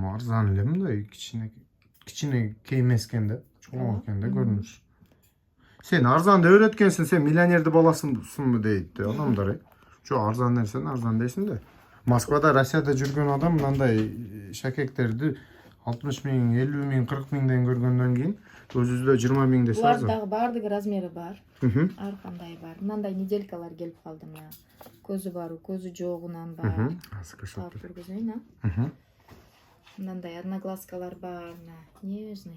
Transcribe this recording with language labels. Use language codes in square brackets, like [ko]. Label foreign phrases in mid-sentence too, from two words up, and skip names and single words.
[ky] Арзан эле мындай кичине эмес экен да. Чоң экен да көрүнүш. Сен арзан деп өйрөткөнсүң, сен миллионерди баласысыңбы дейт адамдар. Жок, арзан нерсени арзан дейсиң да. Москвада, Россияда жүргөн адам мындай шакектерди 60 ming, 50 ming, 40 mingden көргөндөн кийин өзүбүздө 20 миң десе Булар азыр. дагы бардыгы размери бар. Мхм. Ар кандай бар. Мындай неделькалар келип калды мына. Көзү бар, көзү жогунан бар. Азыр Саап көрсөтүп. көргөзөйүн, а? Мхм. Мындай одноглазкалар бар, мына. Нежный.